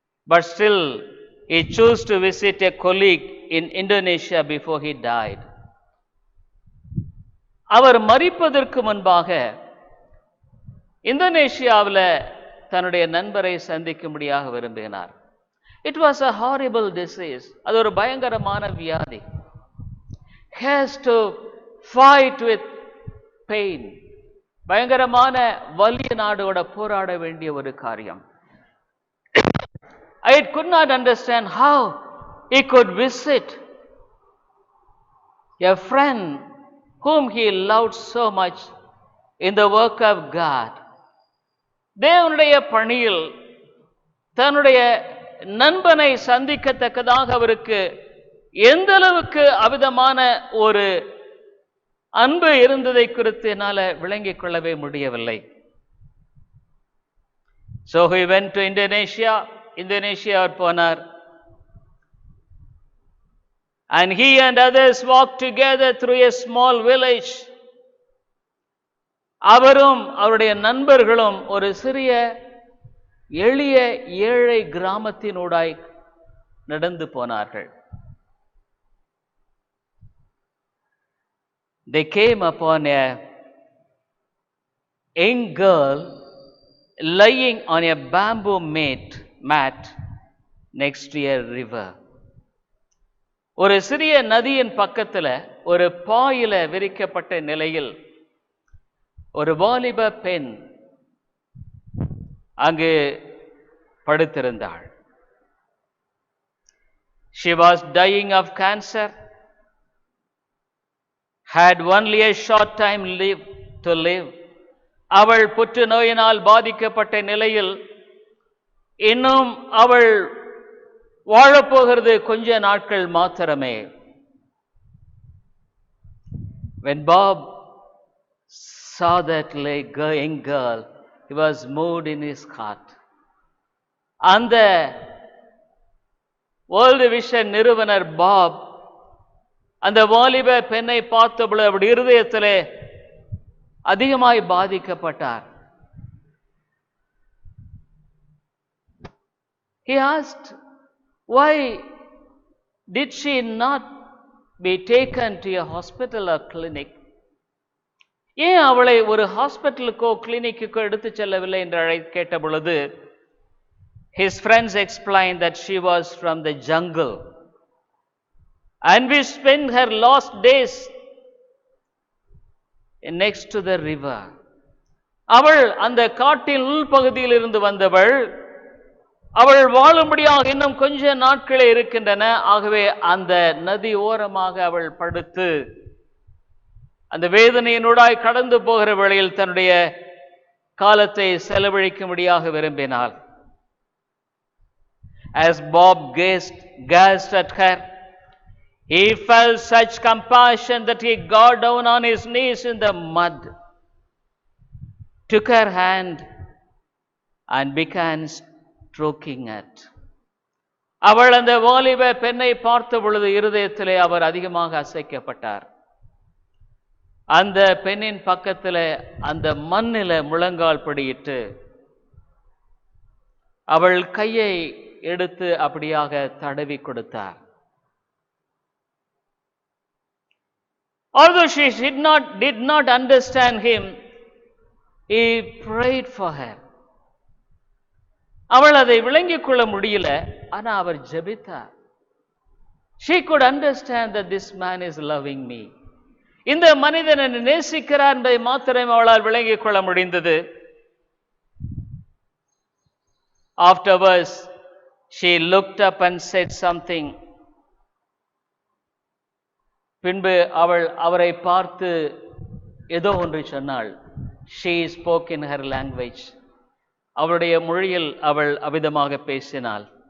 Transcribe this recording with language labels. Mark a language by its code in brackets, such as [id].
[en] But still he chose to visit a colleague in Indonesia before he died. [ta] அவர் மரிப்பதற்கு முன்பாக இந்தோனேஷியாவில் தன்னுடைய நண்பரை சந்திக்கும்படியாக விரும்பினார். [en] It was a horrible disease. [ta] அது ஒரு பயங்கரமான வியாதி. [en] Has to fight with pain. [ta] பயங்கரமான வலி நாடோட போராட வேண்டிய ஒரு காரியம். [en] I could not understand how he could visit a friend whom he loved so much in the work of God. [ta] தேவனுடைய பணியில் தன்னுடைய நண்பனை சந்திக்கத்தக்கதாக அவருக்கு எந்த அளவுக்கு அவிதமான ஒரு அன்பு இருந்ததை குறித்து என்னால் விளங்கிக் கொள்ளவே முடியவில்லை. [en] So he went to Indonesia. [ta] Indonesia போனார். [en] And he and others walked together through a small village. [ta] அவரும் அவருடைய நண்பர்களும் ஒரு சிறிய எளிய ஏழை கிராமத்தினூடாய் நடந்து போனார்கள். [en] They came upon a young girl lying on a bamboo mat next to a river. [ta] ஒரு சிறிய நதியின் பக்கத்தில் ஒரு பாயில விரிக்கப்பட்ட நிலையில் ஒரு வாலிப பெண் அங்கு படுத்திருந்தாள். [en] She was dying of cancer, had only a short time to live. [ta] அவள் புற்றுநோயினால் பாதிக்கப்பட்ட நிலையில் இன்னும் அவள் வாழப்போகிறது கொஞ்ச நாட்கள் மாத்திரமே. [en] When Bob saw that young girl, he was moved in his heart. [ta] அந்த வேர்ல்டு விஷன் நிறுவனர் பாப் அந்த வாலிப பெண்ணை பார்த்தபொழுது அவருடைய இருதயத்திலே அதிகமாய் பாதிக்கப்பட்டார். [en] He asked, why did she not be taken to a hospital or clinic? [ta] ஏன் அவளை ஒரு ஹாஸ்பிட்டலுக்கோ கிளினிக்குக்கோ எடுத்து செல்லவில்லை என்று கேட்ட பொழுது [en] his friends explained that she was from the jungle and we spent her last days next to the river. [ta] அவள் அந்த காட்டின் உள்பகுதியில் இருந்து வந்தவள். அவள் வாழும்படியாக இன்னும் கொஞ்ச நாட்களே இருக்கின்றன. ஆகவே அந்த நதி ஓரமாக அவள் படுத்து அந்த வேதனையினூடாய் கடந்து போகிற வேளையில் தன்னுடைய காலத்தை செலவழிக்கும்படியாக விரும்பினாள். [en] As Bob gazed at her, he felt such compassion that he got down on his knees in the mud, took her hand and began stroking it. [ta] அவள் அந்த வாலிப பெண்ணை பார்த்த பொழுது இருதயத்திலே அவர் அதிகமாக அசைக்கப்பட்டார். அந்த பெண்ணின் பக்கத்தில் அந்த மண்ணில முழங்கால் படியிட்டு அவள் கையை எடுத்து அப்படியாக தடவி கொடுத்தார். [en] Although she did not understand him, he prayed for her. [ta] அவள் அதை விளங்கிக் கொள்ள முடியல, ஆனா அவர் ஜெபித்தார். [en] She could understand that this man is loving me. [ta] இந்த மனிதன் என்னை நேசிக்கிறார் என்பதை மாத்திரம் அவளால் விளங்கிக் கொள்ள முடிந்தது. [en] Afterwards, she looked up and said something. [ta] பின்பு அவள் அவரை பார்த்து ஏதோ ஒன்று சொன்னாள். [en] She spoke in her language. [ta] அவளுடைய மொழியில் அவள் அவிதமாக பேசினாள்.